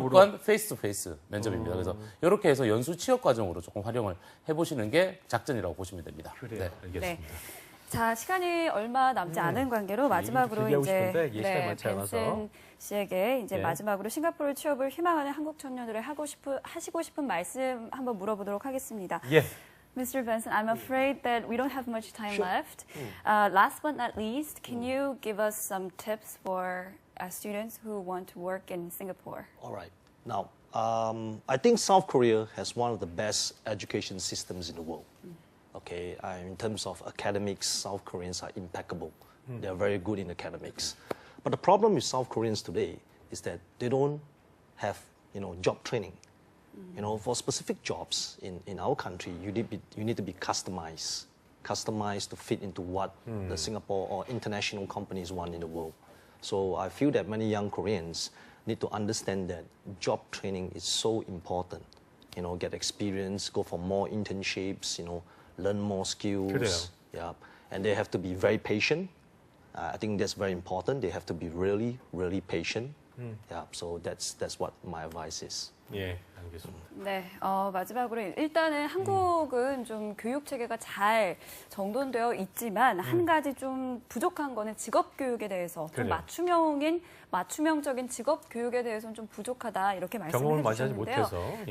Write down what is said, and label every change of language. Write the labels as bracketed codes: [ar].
[ko] 무조건 페이스 투 페이스 면접입니다. 그래서 이렇게 해서 연수 취업 과정으로 조금 활용을 해보시는 게 작전이라고 보시면 됩니다. 그래요. 네. 알겠습니다. 자, 시간이 얼마 남지 않은 관계로 마지막으로 얘기 좀 이제 길게 하고 싶은데 시간이 많지 않아서. 벤슨 씨에게 이제 네. 마지막으로 싱가포르 취업을 희망하는 한국 청년들의 하시고 싶은 말씀 한번 물어보도록 하겠습니다. 예. [en] Mr. Benson, I'm afraid that we don't have much time left. Last but not least, can you give us some tips for students who want to work in Singapore? All right. Now, I think South Korea has one of the best education systems in the world. Okay, in terms of academics, South Koreans are impeccable. They are very good in academics. But the problem with South Koreans today is that they don't have, job training. For specific jobs in our country, you need to be customized to fit into what the Singapore or international companies want in the world. So I feel that many young Koreans need to understand that job training is so important. Get experience, go for more internships, learn more skills. [ko] 그래요. [en] Yeah, and they have to be very patient. I think that's very important. They have to be really, really patient. Yeah, so that's what my advice is. [ko] 예, 알겠습니다. 네, 마지막으로 일단은 한국은 좀 교육 체계가 잘 정돈되어 있지만 한 가지 좀 부족한 거는 직업 교육에 대해서 좀 그래요. 맞춤형적인 직업 교육에 대해서는 좀 부족하다 이렇게 경험을 말씀을 많이 하지 해주셨는데요. 못해서. 예.